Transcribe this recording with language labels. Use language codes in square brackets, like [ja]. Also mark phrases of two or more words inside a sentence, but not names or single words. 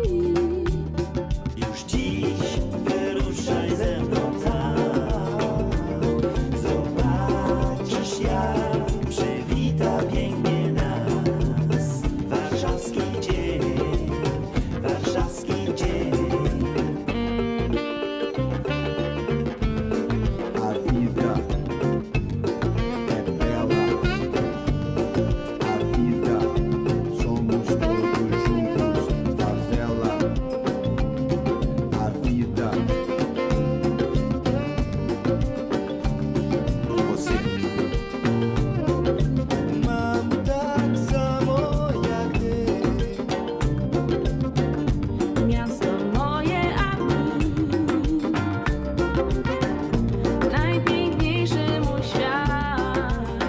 [pl] Już dziś wyruszaj ze mną tam. Zobaczysz, jak przywita pięknie nas warszawski dzień, warszawski dzień. [pt] A vida é bela. A vida somos todos juntos. Favela. A vida e você. [pl] Mam tak samo jak ty. Miasto moje, a w nim najpiękniejszy mój świat.